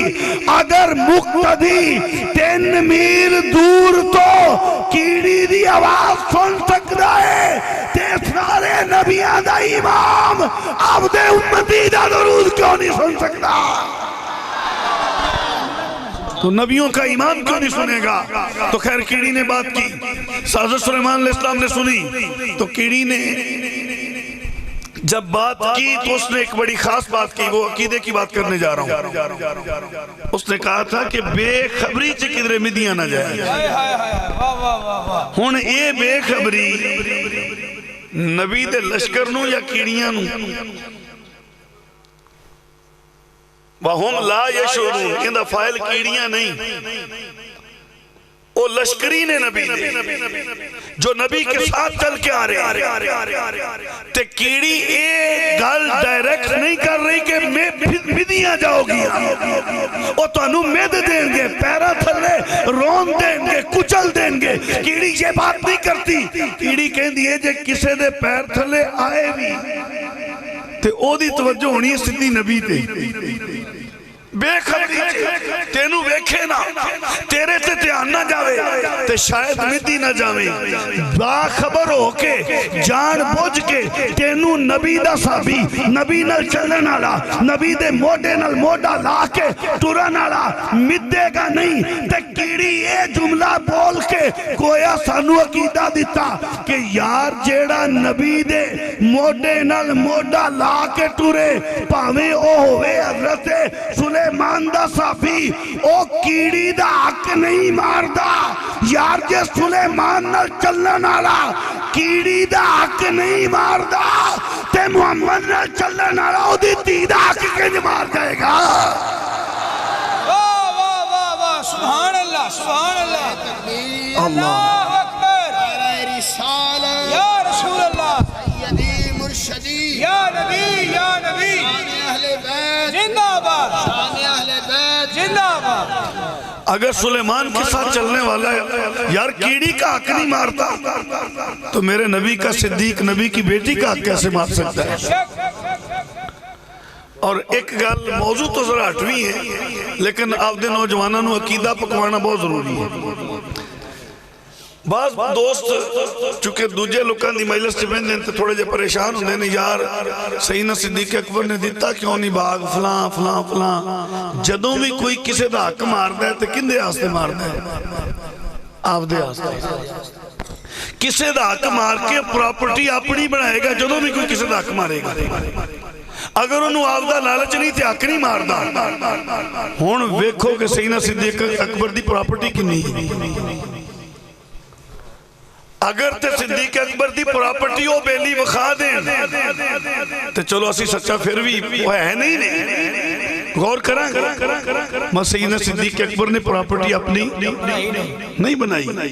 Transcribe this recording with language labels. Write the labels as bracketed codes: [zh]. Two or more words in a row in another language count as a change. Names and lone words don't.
[pa] اگر مقتدی 3 میل دور تو کیڑی دی آواز سن سکتا ہے تے سارے نبیان دا امام عبد امتی دا درود کیوں نہیں سن سکتا؟ [ur] تو نبیوں کا امام کیوں نہیں سنے گا؟ تو خیر کیڑی نے بات کی، حضرت سلیمان علیہ السلام نے سنی، تو کیڑی نے جب بات کی تو اس نے ایک بڑی خاص بات کی، وہ عقیدے کی بات کرنے جا رہا ہوں۔ اس نے کہا تھا کہ [pa] بے خبری چے کدھرے مدیاں نہ جائے۔ ہن اے بے خبری نبی دے لشکر نو یا کیڑیاں نو؟ [ar] وَهُمْ لَا يَشْعُرُونَ، [pa] اندہ فائل کیڑیاں نہیں، وہ لشکرین نبی دے جو نبی کے ساتھ چل کے آ رہے تے کیڑی ایک گل ڈائریکٹ نہیں کر رہی کہ میں مدیاں جاؤ گی، وہ تو انہوں مید دیں گے، پیرا تھلے رون دیں گے، کچل دیں گے۔ [ur] کیڑی یہ بات نہیں کرتی، [pa] کیڑی کہیں دیئے جے کسے دے پیر تھلے آئے بھی تے او دی توجہ ہونی ہے سدھی نبی تے۔ بے خبری تینوں ویکھے نا، تیرے تے دھیان نہ جاوے تے شاید مدی نہ جاوے، باخبر ہو کے جان بوجھ کے تینوں نبی دا صحابی، نبی نال چلن والا، نبی دے موڈے نال موڈا لا کے ٹرن والا مدے گا نہیں۔ تے کیڑی اے جملہ بول کے گویا سانو عقیدہ دیتا کہ یار جیڑا نبی دے موڈے نال موڈا لا کے ٹرے پاویں او ہوئے حضرت سلیمان دا صحابی، او کیڑی دا حق نہیں ماردا۔ یار جے سلیمان نال چلن والا کیڑی دا حق نہیں ماردا تے محمد نال چلن والا او دی دھی دا حق کنج مار جائے گا؟ واہ واہ واہ واہ، سبحان اللہ سبحان اللہ، اللہ اکبر، رسالہ یا رسول اللہ، سیدی مرشدی یا نبی یا نبی، اہل بیت زندہ آباد، اہل بیت زندہ آباد۔ [ur] اگر سلیمان کے ساتھ چلنے والا ہے یار کیڑی کا حق نہیں مارتا تو میرے نبی کا صدیق نبی کی بیٹی کا حق کیسے مار سکتا ہے؟ [pa] اور ایک گل موضوع تو ذرا ہٹوی ہے لیکن آپ دے نوجوانوں نو عقیدہ پکوانا بہت ضروری ہے۔ بعض دوست چونکہ دوجے لوکاں دی مجلس چ بہندے تے تھوڑے جے پریشان ہوندے نے، یار سیدنا صدیق اکبر نے دیتا کیوں نہیں باغ فلاں فلاں فلاں۔ جدوں بھی کوئی کسے دا حق ماردا ہے تے کندے واسطے ماردا ہے؟ آپ دے واسطے۔ کسے دا حق مار کے پراپرٹی اپنی بنائے گا جدوں بھی کوئی کسے دا حق مارے گا۔ اگر انہوں آپ دا لالچ نہیں تے حق نہیں ماردا۔ ہن ویکھو کہ سیدنا صدیق اکبر دی پراپرٹی کنی ہے۔ اگر تے صدیق اکبر دی پراپرٹی ہو بیلی وخا دیں تے چلو اسی سچا پھر بھی وہ ہے نہیں۔ [ur] غور کریں ماں سیدنا صدیق اکبر نے پراپرٹی اپنی نہیں بنائی.